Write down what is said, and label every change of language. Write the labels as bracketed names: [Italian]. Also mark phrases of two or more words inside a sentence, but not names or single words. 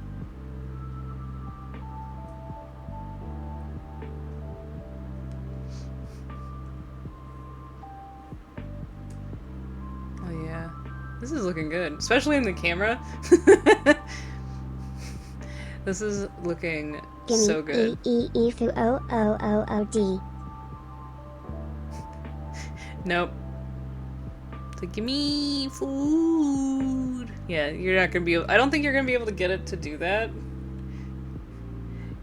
[English] Oh yeah. This is looking good, especially in the camera. This is looking so good. E-E-E-F-O-O-O-O-D. Nope. It's like, give me food. Yeah, you're not gonna be able, I don't think you're gonna be able to get it to do that.